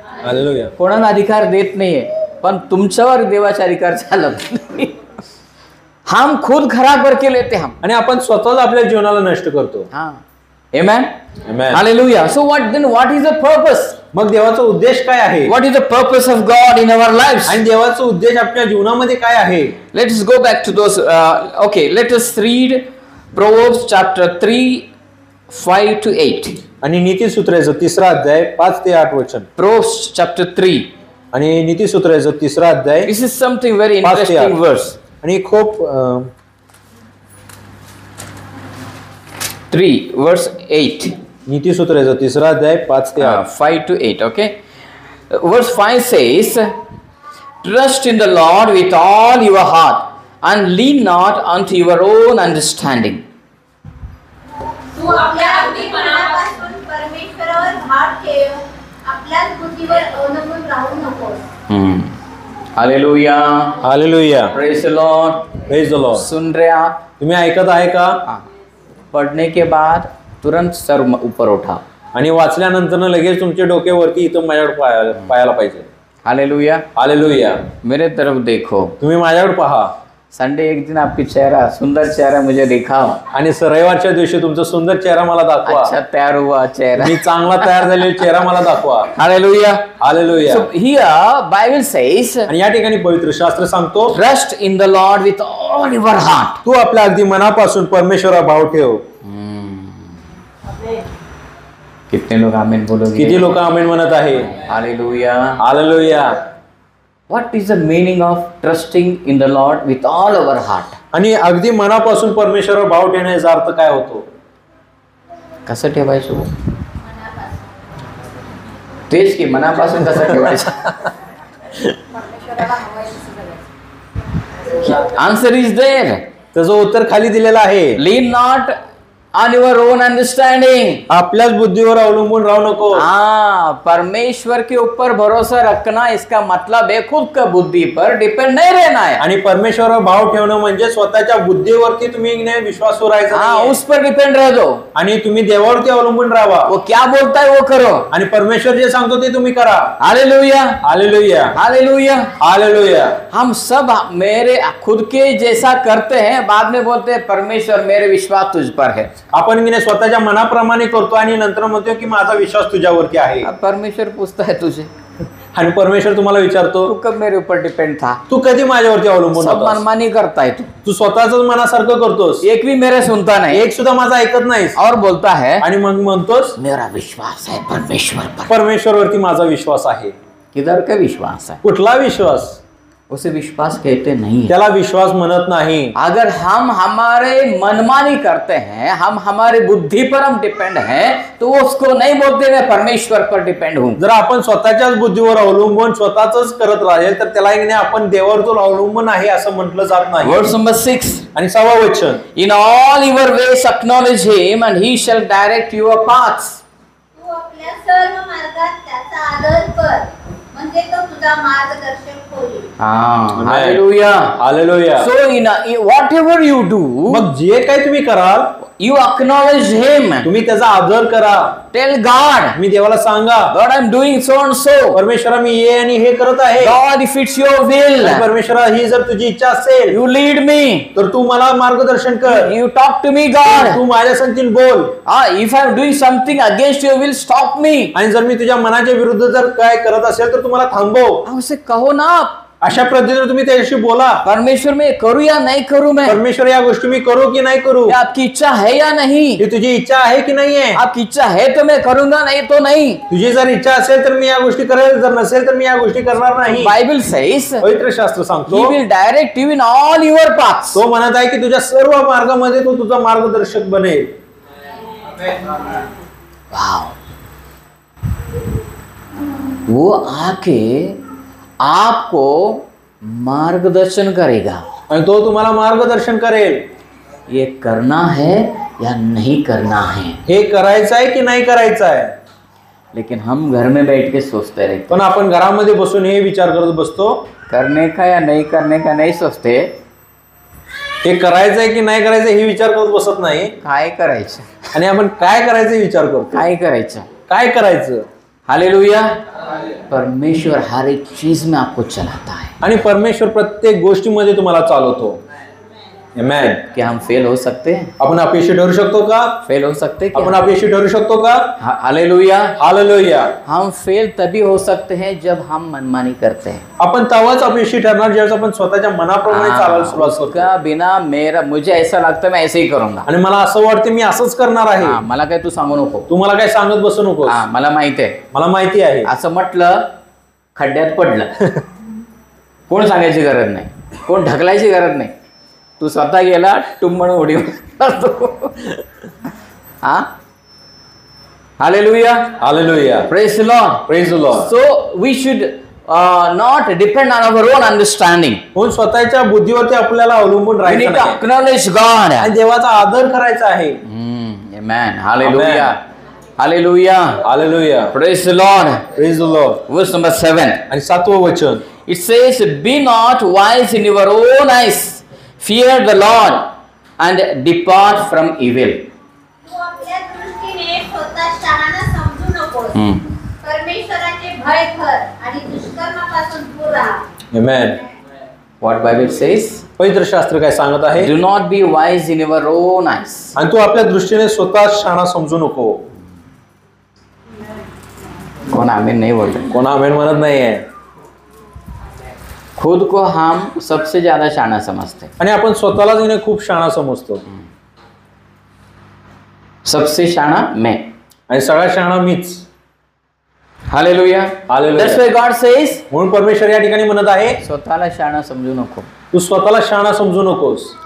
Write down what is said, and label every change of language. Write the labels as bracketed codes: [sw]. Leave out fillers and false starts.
[mr] Hallelujah. कोणाला अधिकार देत नाहीये, पण तुमच्यावर देवाचा अधिकार चालत नाही. [hi] हम खुद खराब करके लेते हम. [mr] आणि आपण स्वतःच आपल्या जीवनाला नष्ट करतो. [hi] हाँ. Amen. [en] Amen. Hallelujah. So what is the purpose? [mr] मग देवाचा उद्देश काय आहे. [en] What is the purpose of God in our lives? [mr] आणि देवाचा उद्देश आपल्या जीवनामध्ये काय आहे. [en] Let us go back to those. Okay, let us read Proverbs chapter 3, 5 to 8. [mr] आणि नीतिसूत्राचं 3रा अध्याय 5 ते 8 वचन. [en] Proverbs chapter 3. [mr] आणि नीतिसूत्राचं 3रा अध्याय. [en] This is something very [mr] 5 ते 8. [en] interesting verse. [mr] आणि खूप [en] 3 verse 8. [mr] नीतिसूत्राचं 3रा अध्याय 5 ते 8. [en] 5 to 8. Okay. Verse 5 says, "Trust in the Lord with all your heart, and lean not unto your own understanding." [mr] तू आपल्या अगदी मनापासून मनापासून परमेश्वरावर भार ठेव. आपल्याच बुद्धीवर अवलंबून राहू नकोस. [en] Hallelujah. [mr] Hallelujah. [en] Praise the Lord. Praise the Lord. [hi] सुन रहे आप. [mr] तुम्ही ऐकत आहे का. [hi] पढ़ने के बाद तुरंत सर ऊपर उठा. [mr] आणि वाचल्यानंतर लगेच तुमचे डोके वरती इथं माझ्याकडे पाहायला पाहिजे. हालेलुया. हालेलुया. [hi] मेरे तरफ देखो. [mr] तुम्ही माझ्याकडे पहा. [hi] संडे एक दिन आपकी चेहरा, सुंदर चेहरा मुझे दिखाओ. [mr] आणि रविवारच्या दिवशी तुमचा सुंदर चेहरा मला दाखवा. [hi] अच्छा तैयार हुआ चेहरा. [mr] मी चांगला तयार झालेला चेहरा मला दाखवा. Hallelujah. Hallelujah. [en] So here Bible says, [mr] आणि या ठिकाणी पवित्र शास्त्र सांगतो, [en] trust in the Lord with all your heart. [mr] तू आपल्या अगदी मनापासून परमेश्वरावर भाव ठेव. [hi] कितने लोग आमीन बोलोगे. [mr] किती लोक आमेन म्हणत आहे. Hallelujah. Hallelujah. [en] What is the meaning of trusting in the Lord with all our heart? [mr] आणि अगदी मनापासून परमेश्वरावर भाव ठेवण्याचा अर्थ काय होतो. कसं ठेवायचं. तेच की मनापासून कसं ठेवायचं. [en] Answer is there. [mr] त्याचं उत्तर खाली दिलेलं आहे. [en] Lean not on your own understanding. [mr] आपल्याच बुद्धीवर अवलंबून राहू नको. [hi] हाँ, परमेश्वर के ऊपर भरोसा रखना इसका मतलब है खुद का बुद्धि पर डिपेंड नहीं रहना है. [mr] आणि परमेश्वरावर भाव ठेवणं म्हणजे स्वतःच्या बुद्धीवरती तुम्ही विश्वास राहायचा [hi] हाँ, [mr] नाहीये. [hi] उस पर डिपेंड रह दो. [mr] आणि तुम्ही देवावरती अवलंबून राहावा. [hi] वो क्या बोलता है वो करो. [mr] आणि परमेश्वर जे सांगतो ते तुम्ही करा. Hallelujah, hallelujah, hallelujah. हालेलुया. [hi] हम सब मेरे खुद के जैसा करते हैं, बाद में बोलते हैं परमेश्वर मेरे विश्वास तुझ पर है. [mr] आपण की नाही स्वतःच्या मनाप्रमाणे करतो आणि नंतर म्हणतो की माझा विश्वास तुझ्यावरती आहे. [hi] अब परमेश्वर पूछता है तुझे, [mr] आणि परमेश्वर तुम्हाला विचारतो [hi] तू कब मेरे ऊपर डिपेंड था. [mr] तू कधी माझ्यावरती अवलंबून [hi] सब [mr] होतास. [hi] मनमानी करता है तू. [mr] तू स्वतःच मनासारखं करतोस. [hi] एक भी मेरे सुनता नहीं. [mr] एक सुद्धा माझा ऐकत नाहीस. [hi] और बोलता है [mr] आणि मग म्हणतोस [hi] मेरा विश्वास है परमेश्वर पर. [mr] परमेश्वरवरती माझा विश्वास आहे. [hi] किधर का विश्वास है. [mr] कुठला विश्वास. [hi] उसे विश्वास कहते नहीं है. [mr] त्याला विश्वास म्हणत नाही. [hi] अगर हम हमारे मनमानी करते हैं, हम हमारे बुद्धि पर हम डिपेंड हैं, तो उसको नहीं बोलते मैं परमेश्वर पर डिपेंड हूं. [mr] जर आपण स्वतःच्याच बुद्धीवर अवलंबून स्वतःच करत राहील तर त्याला एक नाही आपण देवावर अवलंबून आहे असं म्हटलं जात नाही. [en] Verse number 6. [mr] आणि 6वं वचन, [en] In all your ways acknowledge him and he shall direct your paths. [mr] तू आपल्या सर्व मार्गात त्याचा आदर कर, म्हणजे तो तुझा मार्गदर्शक होईल. [en] Hallelujah. [mr] Hallelujah. [en] So whatever you do, [mr] मग जे काही तुम्ही कराल [en] you acknowledge him. [mr] तुम्ही त्याचा आदर करा. [en] Tell God, [mr] मी देवाला सांगा [en] God, I'm doing so and so. [mr] परमेश्वरा मी हे आणि हे करत आहे. [en] God, if it's your will, [mr] आणि परमेश्वरा ही जर तुझी इच्छा असेल [en] you lead me. [mr] तर तू मला मार्गदर्शन कर. [en] You talk to me, God. [mr] तू माझ्या संगतीने बोल. [en] If I'm doing something against your will, stop me. [mr] आणि जर मी तुझ्या मनाच्या विरुद्ध जर काय करत असेल तर तुम्हाला थांबव. [hi] उसे कहो ना. [mr] अशा पद्धतीने तुम्ही त्याच्याशी बोला. [hi] परमेश्वर में करूं या नहीं करूं मैं. [mr] परमेश्वर या गोष्टी मी करू की नाही करू. [hi] ये आपकी इच्छा है या नहीं. [mr] ही तुझी इच्छा आहे की नाहीये. [hi] आपकी इच्छा है तो मैं करूंगा, नहीं तो नहीं. [mr] तुझी जर इच्छा असेल तर मी या गोष्टी करेल, जर नसेल तर मी या गोष्टी करणार नाही. [en] Bible says [mr] पवित्र शास्त्र [en] he [mr] सांगतो [en] will direct you in all your paths. [mr] तो म्हणत आहे की तुझ्या सर्व मार्गामध्ये तो तुझा मार्गदर्शक बनेल. [en] Wow. [hi] वो आके आपको मार्गदर्शन करेगा. [mr] आणि तो तुम्हाला मार्गदर्शन करेल. [hi] ये करना है या नहीं करना है. [mr] हे करायचं आहे की नाही करायचं आहे. [hi] लेकिन हम घर में बैठ के सोचते रहते, [mr] पण आपण घरामध्ये बसून हे विचार करत बसतो [hi] करने का या नहीं करने का नहीं सोचते. [mr] हे करायचं आहे की नाही करायचं हे विचार करत बसत नाही. काय करायचं, आणि आपण काय करायचं हे विचार करतो. काय करायचं. काय करायचं. हालेलुया. [hi] परमेश्वर हर एक चीज में आपको चलाता है. [mr] आणि परमेश्वर प्रत्येक गोष्टीमध्ये तुम्हाला चालवतो. आमेन. [hi] क्या हम फेल हो सकते हैं. [mr] आपण अपयशी ठरू शकतो का. [hi] फेल हो सकते हैं [mr] आपण [hi] क्या? [mr] अपयशी ठरू शकतो का. हालेलुया. हालेलुया. [hi] हम फेल तभी हो सकते हैं जब हम मनमानी करते हैं. [mr] आपण तेव्हाच अपयशी ठरणार ज्यावेळेस आपण स्वतःच्या मनाप्रमाणे चालायला सुरुवात करतो. [hi] उसका बिना मेरा मुझे ऐसा लगता है मैं ऐसे ही करूंगा. [mr] आणि मला असं वाटतं मी असंच करणार आहे. मला काय तू सांगू नको. तू मला काय सांगत बसू नको. मला माहिती आहे. मला माहिती आहे. असं म्हटलं खड्ड्यात पडलं. कोण सांगायची गरज नाही, कोण ढकलायची गरज नाही. तू स्वतः गेला टुंबण उडी मारतो. हा. Hallelujah. Hallelujah. [en] Praise the lord. Praise the lord. So we should not depend on our own understanding. [mr] पण स्वतःच्या बुद्धीवरती आपल्याला अवलंबून [en] we [mr] राहायचं [en] need to [mr] नाही. [en] Acknowledge God. [mr] आणि देवाचा आदर करायचा आहे. आमेन. Hallelujah. Hallelujah. Hallelujah. [en] Praise the lord. Praise the lord. Verse number 7. [mr] आणि 7वं वचन, [en] It says, be not wise in your own eyes. Fear the Lord and depart from evil. [mr] तू आपल्या दृष्टीने स्वतः शहाणा समजू नकोस. परमेश्वराचे भय कर आणि दुष्कर्मापासून दूर राहा. आमेन. [en] What Bible says? [mr] पवित्र शास्त्र काय सांगत आहे. [en] Do not be wise in your own eyes. [mr] आणि तू आपल्या दृष्टीने स्वतः शहाणा समजू नको. [hi] कौन आमीन नहीं बोल रहे. [mr] कोण आमेन म्हणत नाहीये. [hi] खुद को हम सबसे ज्यादा शाना समझते हैं. [mr] आणि आपण स्वतःलाच इने खूप शहाणा समजतो. [hi] सबसे शाना मैं. [mr] आणि सगळ्यात शहाणा मीच. Hallelujah. Hallelujah. [en] That's why God says, [mr] म्हणून परमेश्वर या ठिकाणी म्हणत आहे स्वतःला शाना समजू नको. तू स्वतःला शहाणा समजू नकोस.